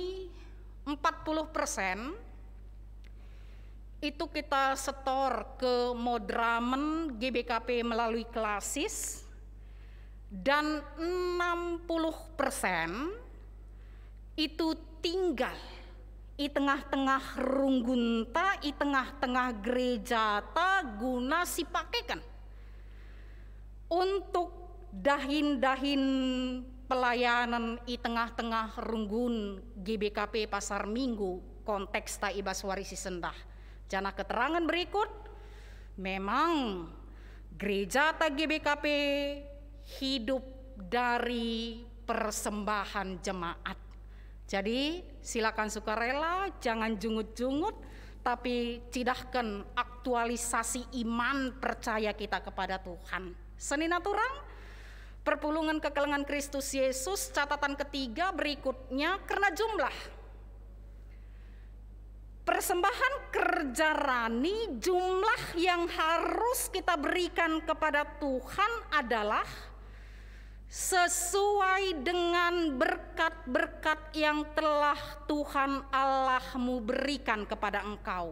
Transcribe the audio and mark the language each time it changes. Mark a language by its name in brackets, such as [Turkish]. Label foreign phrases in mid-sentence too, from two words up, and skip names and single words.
[Indonesian] 40% itu kita setor ke Modramen GBKP melalui Klasis, dan 60% itu tinggal di tengah-tengah Runggunta, di tengah-tengah [Batak Karo] gereja ta guna sipakekan [Indonesian] untuk dahin-dahin pelayanan di tengah-tengah runggun GBKP Pasar Minggu [Batak Karo] konteks ta ibas warisi sendah. [Indonesian] Jana keterangan berikut, memang gereja ta GBKP hidup dari persembahan jemaat. Jadi silakan sukarela, jangan jungut-jungut, tapi cidahkan aktualisasi iman percaya kita kepada Tuhan. [Batak Karo] Senina turang, perpulungan kekelengan Kristus Yesus, [Indonesian] catatan ketiga berikutnya karena jumlah. Persembahan kerja rani, jumlah yang harus kita berikan kepada Tuhan adalah sesuai dengan berkat-berkat yang telah Tuhan Allahmu berikan kepada engkau.